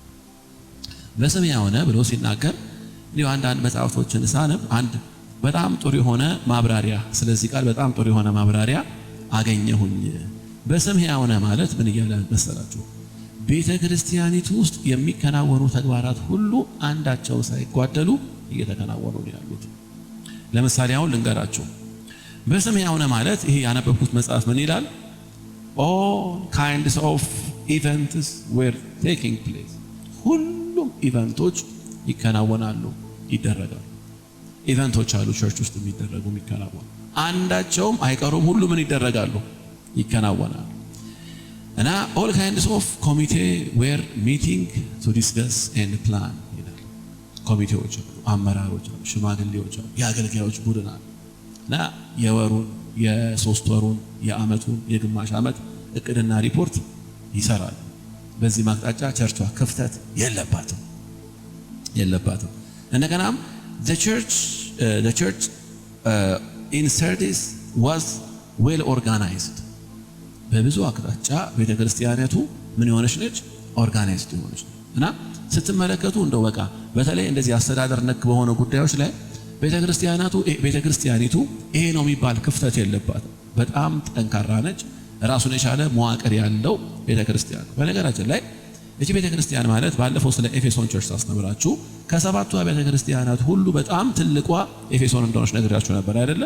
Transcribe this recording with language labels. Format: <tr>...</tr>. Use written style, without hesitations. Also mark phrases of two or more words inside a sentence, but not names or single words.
<am>በስም ሕያው ነህ ብሎ ሲናገር እንዲሁ አንዳንድ መጽሐፍቶችን ሳነብ አንድ በጣም ጥሩ የሆነ ማብራሪያ፣ ስለዚህ ቃል በጣም ጥሩ የሆነ ማብራሪያ አገኘሁኝ። በስም ሕያው ነህ ማለት ምን እያለ መሰላችሁ? ቤተ ክርስቲያኒቱ ውስጥ የሚከናወኑ ተግባራት ሁሉ አንዳቸው ሳይጓደሉ እየተከናወኑ ነው ያሉት። ለምሳሌ አሁን ልንገራችሁ። በስም ሕያው ነህ ማለት ይሄ ያነበብኩት መጽሐፍ ምን ይላል?</am> <en>all kinds of events were taking place።</en> <am>ሁሉም ኢቨንቶች ይከናወናሉ፣ ይደረጋሉ። ኢቨንቶች አሉ ቸርች ውስጥ የሚደረጉ የሚከናወኑ፣ አንዳቸውም አይቀሩም። ሁሉ ምን ይደረጋሉ? ይከናወናሉ። እና</am> <en>all kinds of committee were meeting to discuss and plan</en> <am>ይላል። ኮሚቴዎች አሉ፣ አመራሮች አሉ፣ ሽማግሌዎች አሉ፣ የአገልጋዮች ቡድን አሉ። እና የወሩን፣ የሶስት ወሩን፣ የአመቱን፣ የግማሽ ዓመት እቅድና ሪፖርት ይሰራሉ። በዚህ ማቅጣጫ ቸርቿ ክፍተት የለባትም። እንደገናም</am> <en>the church in Sardis was well organized።</en> <am>በብዙ አቅጣጫ ቤተክርስቲያኒቱ ምን የሆነች ነች? ኦርጋናይዝድ የሆነች ነው። እና ስትመለከቱ እንደው በቃ በተለይ እንደዚህ አስተዳደር ነክ በሆነ ጉዳዮች ላይ ቤተክርስቲያኒቱ ይሄ ነው የሚባል ክፍተት የለባትም። በጣም ጠንካራ ነች። ራሱን የቻለ መዋቅር ያለው ቤተክርስቲያን። በነገራችን ላይ እቺ ቤተክርስቲያን ማለት ባለፈው ስለ ኤፌሶን ቸርች አስተምራችሁ ከሰባቱ ቤተክርስቲያናት ሁሉ በጣም ትልቋ ኤፌሶን እንደሆነች ነግራችሁ ነበር አይደለ?</am>